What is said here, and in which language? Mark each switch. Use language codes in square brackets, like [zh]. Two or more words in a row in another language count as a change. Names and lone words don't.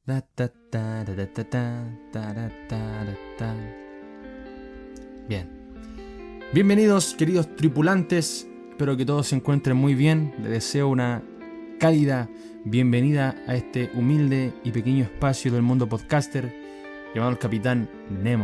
[es] Da, ta, ta, da, da, ta, ta, ta, da, ta, da, ta. Bien. Bienvenidos, queridos tripulantes. Espero que todos se encuentren muy bien. Les deseo una cálida bienvenida a este humilde y pequeño espacio del mundo podcaster llamado el Capitán Nemo.